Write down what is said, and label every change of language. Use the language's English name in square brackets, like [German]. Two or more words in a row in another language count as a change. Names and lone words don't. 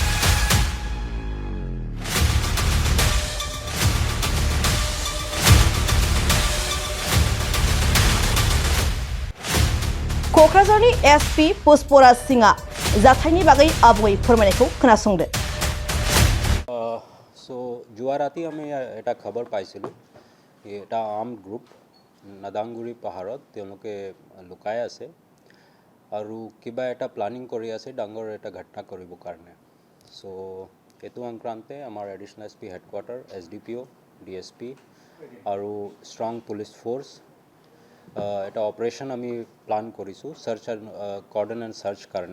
[Bodo] क'क्राझारनि एसपि पुष्पराज सिंहआ जाथायनि बागै आबुङै फोरमायनायखौ खोनासंदो। [Assamese] যোৱা ৰাতি আমি এটা খবৰ পাইছিলোঁ এটা [English] armed group [Assamese] নাদাংগুৰি পাহাৰত তেওঁলোকে লুকাই আছে আৰু কিবা এটা প্লানিং কৰি আছে ডাঙৰ এটা ঘটনা কৰিবৰ কাৰণে। এইটো সংক্ৰান্তে আমাৰ [English] additional SP headquarter [Assamese] SDPO DSP আৰু [English] strong police force [Assamese] এটা অপাৰেশ্যন আমি প্লান কৰিছোঁ [English] search and cordon and search [Assamese] কাৰণে।